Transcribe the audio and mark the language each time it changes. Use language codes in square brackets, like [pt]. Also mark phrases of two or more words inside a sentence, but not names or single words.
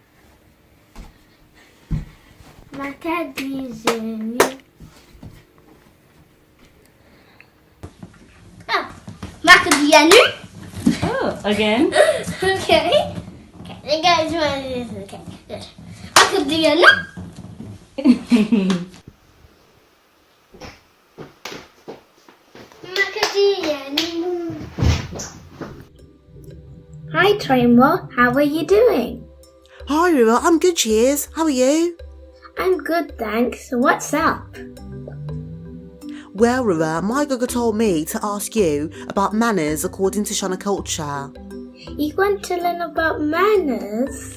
[sn] Makadizini. Oh, Makadianu. [en] Oh, again? Okay. Okay, the guys want this. Okay, good. [sn] Makadianu. Makadianu. [en] Hi, Trimo. How are you doing? Hi, River. I'm good, cheers. How are you? I'm good, thanks. What's up? Well, River, my gogo told me to ask you about manners according to Shona culture. You want to learn about manners?